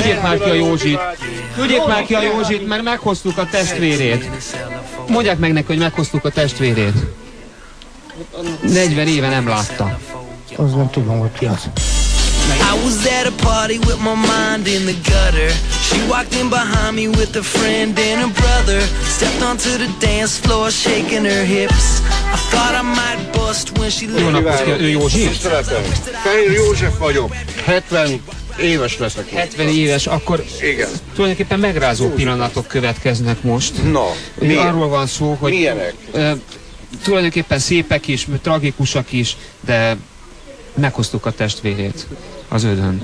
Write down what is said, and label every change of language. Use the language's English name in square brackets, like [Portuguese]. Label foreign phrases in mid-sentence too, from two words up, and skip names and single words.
[Hungarian] már ki a Józsit. Küldjék már ki a Józsit, mert meghoztuk a testvérét. Mondják meg neki, hogy meghoztuk a testvérét. 40 éve nem látta. Az nem tudom, hogy ki az. [English] I was at a party with my mind in the gutter. She walked in behind me with a friend and a brother. Stepped onto the dance floor shaking her hips. I thought I might bust when she [Hungarian] Jó napot, ő Józsi? Tiszteletem. Fehér József vagyok. 70 éves leszek. 70 éves, akkor igen. Tulajdonképpen megrázó pillanatok következnek most. Na, arról van szó, hogy milyenek? Tulajdonképpen szépek is, tragikusak is, de meghoztuk a testvérét, az Ödönt.